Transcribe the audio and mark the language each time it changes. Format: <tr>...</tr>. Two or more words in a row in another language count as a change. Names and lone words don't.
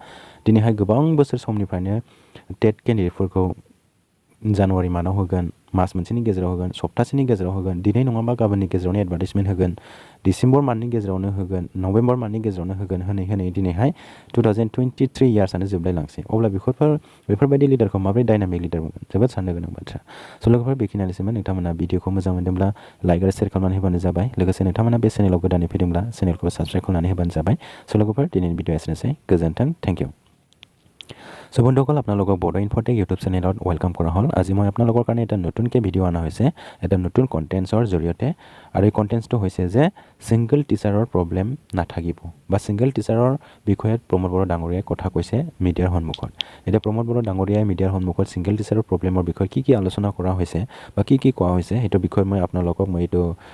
<brx>दिनैहाय गोबां बोसोर समनिफ्रायनो टेट केन्डिडेटफोरखौ जानुवारि मान्थआव होगोन, मास मोनसेनि गेजेराव होगोन सप्तासेनि गेजेराव होगोन दिनै नङाबा गाबोननि गेजेरावनो एडभार्टाइजमेन्ट होगोन डिसेम्बर मान्थनि गेजेरावनो होगोन नभेम्बर मान्थनि गेजेरावनो होगोन होनै दिनैहाय 2023 इयार्सआनो जोबलायलांसै अब्ला बेफोरबायदि लिडारखौ माबोरै डायनामिक लिडार बुंगोन जोबोद साननो गोनां बाथ्रा स' लोगोफोर बेखिनियानोसैमोन नोंथांमोना भिडिअखौ मोजां मोनदोंब्ला लाइक आरो शेयार खालामनानै होबानो जाबाय लोगोसे नोंथांमोना बे चेनेलाव गोदानै फैदोंब्ला चेनेलखौ साबस्क्राइब खालामनानै होबानो जाबाय स' लोगोफोर दिनैनि भिडिअ एसेनोसै गोजोन्थों</brx> <en>thank you</en> <as>চ' বন্ধুসকল আপোনালোকক বড়ো ইনফ'টেক ইউটিউব চেনেলত ৱেলকাম কৰা হ'ল আজি মই আপোনালোকৰ কাৰণে এটা নতুনকৈ ভিডিঅ' অনা হৈছে এটা নতুন কণ্টেণ্টছৰ জৰিয়তে আৰু এই কণ্টেণ্টছটো হৈছে যে</as> <en>single teacher problem</en> <as>নাথাকিব বা</as> <en>single teacher</en> <as>বিষয়ে প্ৰমোদ বড়ো ডাঙৰীয়াই কথা কৈছে মিডিয়াৰ সন্মুখত এতিয়া প্ৰমোদ বড়ো ডাঙৰীয়াই মিডিয়াৰ সন্মুখত</as> <en>single teacher problem</en> <as>বিষয়ে কি আলোচনা কৰা হৈছে বা কি কোৱা হৈছে সেইটো বিষয়ে মই আপোনালোকক মই এইটো</as>